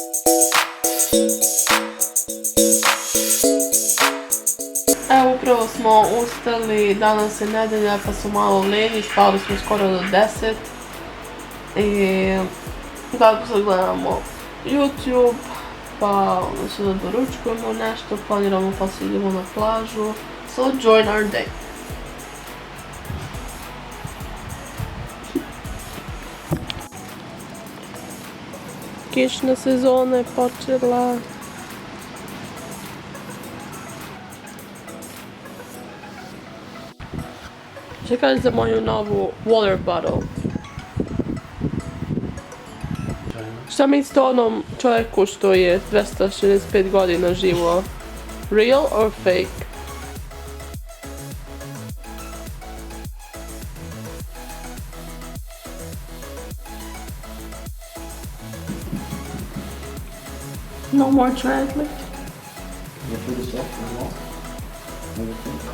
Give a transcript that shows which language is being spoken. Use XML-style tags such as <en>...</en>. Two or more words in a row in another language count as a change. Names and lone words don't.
<sr>Evo, upravo smo ustali, danas je nedelja pa smo malo lenji, spali smo skoro do 10. I tako sad gledamo YouTube, pa se da doručkujemo nešto, planiramo pa se idemo na plažu.</sr> <en>So join our day.</en> <sr>Kišna sezona je počela. Čekaj za moju novu</sr> <en>water bottle.</en> <sr>Šta mislite o onom čovjeku što je 265 godina živo?</sr> <en>Real or fake? No more translate. You put this up as well? Everything.</en>